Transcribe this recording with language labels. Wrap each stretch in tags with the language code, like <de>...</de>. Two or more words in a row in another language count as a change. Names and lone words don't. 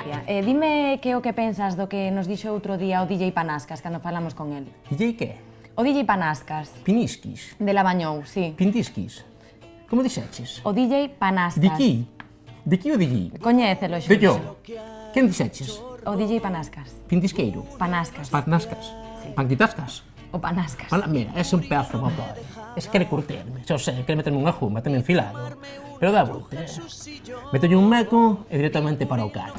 <gl>Dime que o que pensas do que nos dixo outro día o DJ Panascas cando falamos con el. DJ que? O DJ Panascas. Pinisquis? De Labañou, sí. Pintisquis? Como dixeches? O DJ Panascas. Di qui? Di qui o di qui? Coñécelo, De yo? Xurxo. Quen dixeches? O DJ Panascas. Pintisqueiro? Panascas. Panascas? Panquitascas? O Panascas. Mala, mira, é un pedazo de motor. Es quere curtirme, xa sei, quere meterme unha juma, terme enfilado. Pero dá volta. Métolle un meco e directamente para o catre.</gl>